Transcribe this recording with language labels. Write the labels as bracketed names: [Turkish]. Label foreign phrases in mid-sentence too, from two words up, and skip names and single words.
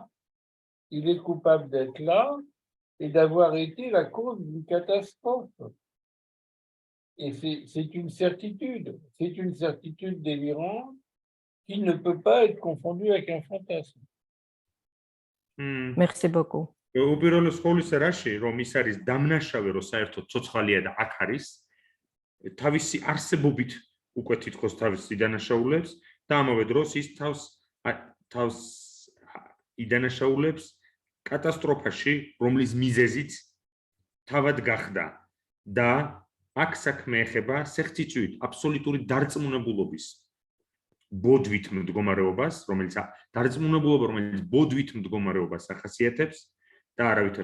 [French] Il est coupable d'être là et d'avoir été la cause d'une catastrophe. Et c'est une certitude délirante qui ne peut pas être confondue avec un fantasme. Merci beaucoup. [Georgian] უპირველეს ყოვლისა რაში რომ ის არის დამნაშავე რომ საერთოდ ცოცხალია და აქ არის თავისი არსებობით უკვე თითქოს თავისი დანაშაულებს და ამავე დროს ის თავს იდანაშაულებს კატასტროფაში რომლის მიზეზიც თავად გახდა და აქ საქმე ეხება certitude, აბსოლუტური დარწმუნებულობის ბოდვით მდგომარეობას, რომელიც ბოდვით მდგომარეობას ახასიათებს და არავითარ